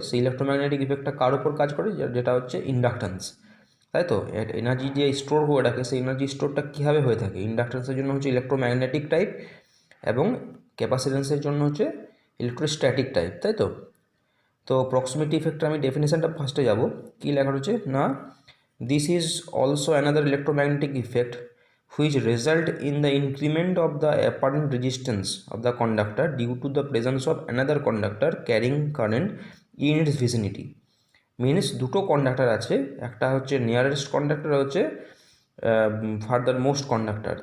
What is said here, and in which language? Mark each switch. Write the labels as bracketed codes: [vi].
[bn] সেই ইলেকট্রোম্যাগনেটিক ইফেক্টটা কার উপর কাজ করে, যেটা হচ্ছে ইন্ডাকট্যান্স, তাই তো। এনার্জি যে স্টোর করে রাখে, সেই এনার্জি স্টোরটা কীভাবে হয়ে থাকে? ইন্ডাকট্যান্সের জন্য হচ্ছে ইলেকট্রোম্যাগনেটিক টাইপ, এবং ক্যাপাসিটেন্সের জন্য হচ্ছে ইলেকট্রোস্ট্যাটিক টাইপ, তাই তো। তো প্রক্সিমিটি ইফেক্টটা আমি ডেফিনেশনটা ফার্স্টে যাব। কী লেখা রয়েছে না, [en] This is also another electromagnetic effect which result in the increment of the apparent resistance of the conductor due to the presence of another conductor carrying current in its vicinity. [bn] Means দুটো conductor আছে, একটা হচ্ছে nearest conductor, হচ্ছে further most conductor.